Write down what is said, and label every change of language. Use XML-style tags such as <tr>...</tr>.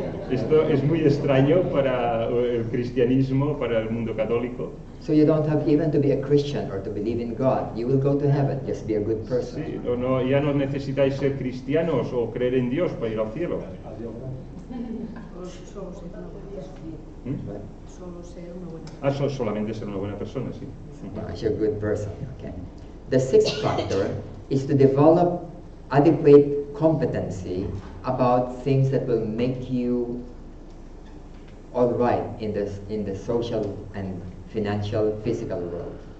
<es>Esto es muy extraño para el cristianismo, para el mundo católico.</es> <en>So you don't have even to be a Christian or to believe in God. You will go to heaven. Just be a good person.</en> <es>Sí, ya no necesitáis ser cristianos o creer en Dios para ir al cielo. Solamente ser una buena persona, sí.</es> <en>As a good person. Okay. The sixth factor is to develop adequate competency about things that will make you all right in the social and financial, physical world.</en>